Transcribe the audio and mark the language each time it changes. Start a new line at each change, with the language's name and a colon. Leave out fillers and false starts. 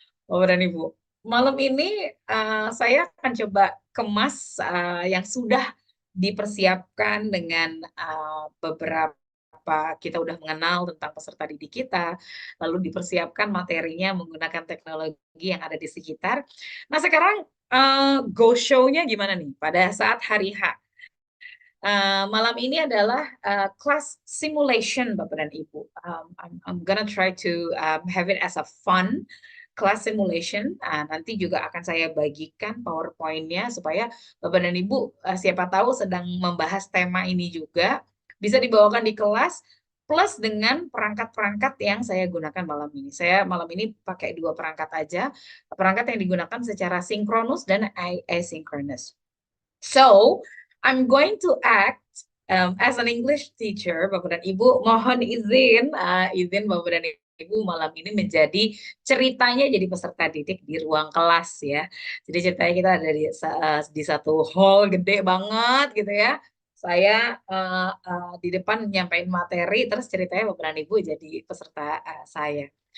Indonesian: Bapak dan Ibu, malam ini saya akan coba kemas yang sudah dipersiapkan dengan beberapa kita udah mengenal tentang peserta didik kita, lalu dipersiapkan materinya menggunakan teknologi yang ada di sekitar. Nah, sekarang go show-nya gimana nih pada saat hari H? Malam ini adalah class simulation, Bapak dan Ibu.
English: I'm gonna try to have it as a fun class simulation.
Indonesian: Nanti juga akan saya bagikan PowerPoint-nya supaya Bapak dan Ibu siapa tahu sedang membahas tema ini juga bisa dibawakan di kelas plus dengan perangkat-perangkat yang saya gunakan malam ini. Saya malam ini pakai 2 perangkat aja, perangkat yang digunakan secara sinkronus dan asynchronous.
English: So, I'm going to act as an English teacher,
Indonesian: Bapak dan Ibu. Mohon izin, izin Bapak dan Ibu malam ini menjadi ceritanya jadi peserta didik di ruang kelas ya. Jadi ceritanya kita ada di satu hall gede banget gitu ya. Saya di depan nyampain materi, terus ceritanya Bapak dan Ibu jadi peserta saya.